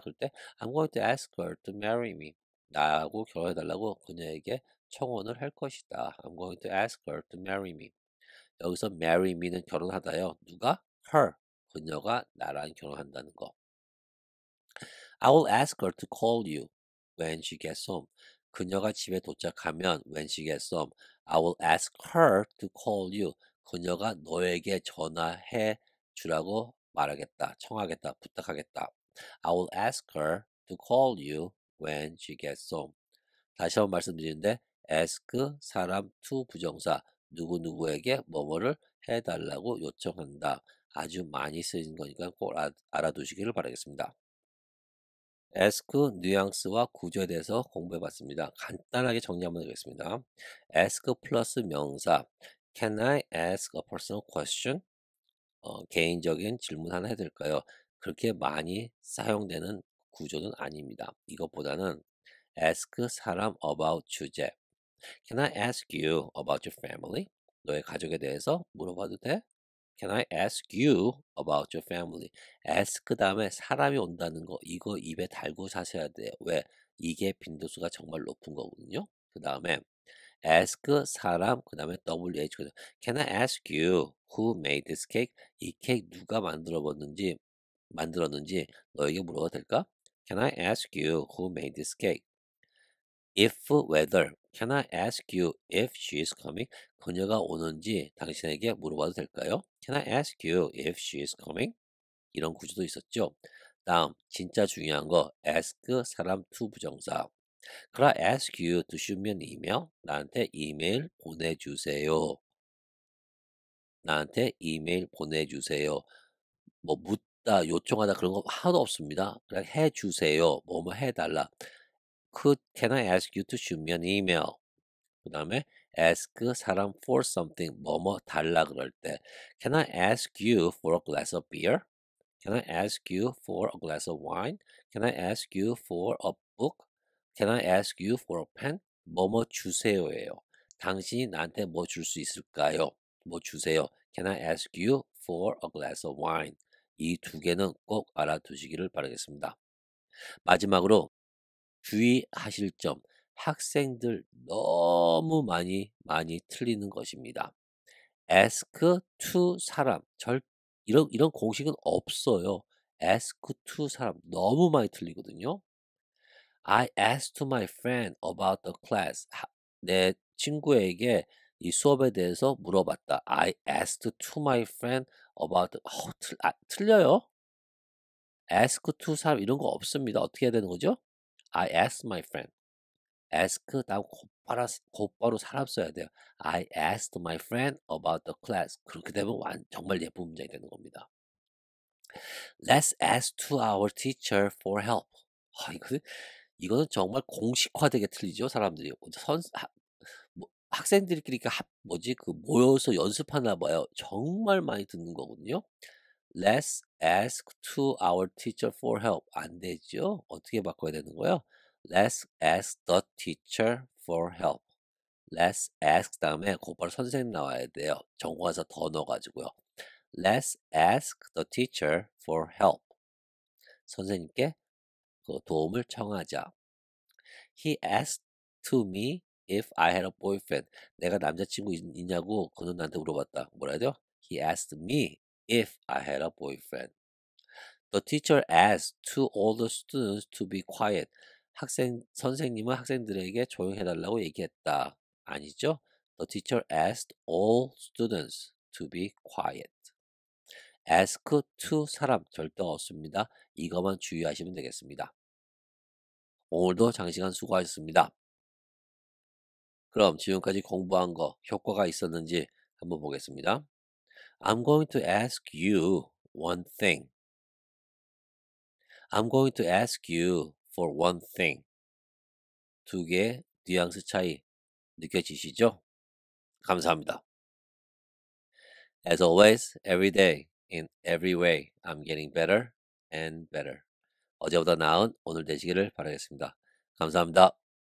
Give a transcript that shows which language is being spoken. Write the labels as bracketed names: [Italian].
[Korean] 그럴 때 [English] I'm going to ask her to marry me. [Korean] 나하고 결혼해달라고 그녀에게 청혼을 할 것이다. [English] I'm going to ask her to marry me. [Korean] 여기서 marry me는 결혼하다요. 누가? her. 그녀가 나랑 결혼한다는 거. [English] I will ask her to call you when she gets home. [Korean] 그녀가 집에 도착하면 [English] when she gets home, I will ask her to call you. [Korean] 그녀가 너에게 전화해 주라고 말하겠다, 청하겠다, 부탁하겠다. [English] I will ask her to call you when she gets home. [Korean] 다시 한번 말씀드리는데 ask 사람 to 부정사 누구누구에게 뭐뭐를 해달라고 요청한다. 아주 많이 쓰이는 거니까 꼭 알아두시기를 바라겠습니다. ask 뉘앙스와 구조에 대해서 공부해 봤습니다. 간단하게 정리 한번 해보겠습니다. [English] ask [Korean] 플러스 명사 [English] Can I ask a personal question? [Korean] 개인적인 질문 하나 해도 될까요? 그렇게 많이 사용되는 구조는 아닙니다. 이것보다는 [English] ask 사람 about 주제 Can I ask you about your family? [Korean] 너의 가족에 대해서 물어봐도 돼? [English] Can I ask you about your family? [Korean] ask 다음에 사람이 온다는 거 이거 입에 달고 사셔야 돼요. 왜? 이게 빈도수가 정말 높은 거거든요. 그 다음에 [English] ask 사람 그 다음에 WH Can I ask you who made this cake? [Korean] 이 케이크 누가 만들었는지 너에게 물어봐도 될까? [English] Can I ask you who made this cake? if whether can I ask you if she is coming? [Korean] 그녀가 오는지 당신에게 물어봐도 될까요? [English] Can I ask you if she is coming? [Korean] 이런 구조도 있었죠. 다음 진짜 중요한 거 ask 사람 to 부정사. [English] Could I ask you to shoot me an email? [Korean] 나한테 이메일 보내주세요. 나한테 이메일 보내주세요. 뭐 묻다, 요청하다 그런 거 하나도 없습니다. 그냥 해주세요. 뭐뭐 해달라. [English] Can I ask you to shoot me an email? 그 다음에 ask 사람 for something [Korean] 뭐뭐 달라 그럴 때 [English] Can I ask you for a glass of beer? Can I ask you for a glass of wine? Can I ask you for a book? Can I ask you for a pen? [Korean] 뭐뭐 주세요예요. 당신이 나한테 뭐 줄 수 있을까요? 뭐 주세요. [English] Can I ask you for a glass of wine? [Korean] 이 두 개는 꼭 알아두시기를 바라겠습니다. 마지막으로 주의하실 점. 학생들 너무 많이 틀리는 것입니다. ask to 사람 이런 공식은 없어요. ask to 사람 너무 많이 틀리거든요. [English] I asked my friend about the class. [Korean] 내 친구에게 이 수업에 대해서 물어봤다. [English] I asked to my friend about [Korean] 틀려요. ask to 사람 이런 거 없습니다. 어떻게 해야 되는 거죠? [English] I asked my friend. [Korean] ask 다음 곧바로 사람 써야 돼요. [English] I asked my friend about the class. [Korean] 그렇게 되면 정말 예쁜 문장이 되는 겁니다. [English] Let's ask to our teacher for help. [Korean] 이거는 정말 공식화되게 틀리죠, 사람들이. 학생들끼리 모여서 연습하나 봐요. 정말 많이 듣는 거거든요. [English] Let's ask to our teacher for help. [Korean] 안 되죠? 어떻게 바꿔야 되는 거예요? [English] Let's ask the teacher for help. [Korean] Let's ask 다음에 곧바로 선생님 나와야 돼요. 정관사 더 넣어가지고요. [English] Let's ask the teacher for help. [Korean] 선생님께 그 도움을 청하자. [English] He asked to me if I had a boyfriend. [Korean] 내가 남자친구 있냐고 그는 나한테 물어봤다. 뭐라 해야 돼요? [English] He asked me if I had a boyfriend. The teacher asked to all the students to be quiet. [Korean] 선생님은 학생들에게 조용해달라고 얘기했다. 아니죠? [English] The teacher asked all students to be quiet. [Korean] ask to 사람 절대 없습니다. 이것만 주의하시면 되겠습니다. 오늘도 장시간 수고하셨습니다. 그럼 지금까지 공부한 거 효과가 있었는지 한번 보겠습니다. [English] I'm going to ask you one thing. I'm going to ask you for one thing. [Korean] 두 개의 뉘앙스 차이 느껴지시죠? 감사합니다. [English] As always, every day, in every way, I'm getting better and better. [Korean] 어제보다 나은 오늘 되시기를 바라겠습니다. 감사합니다.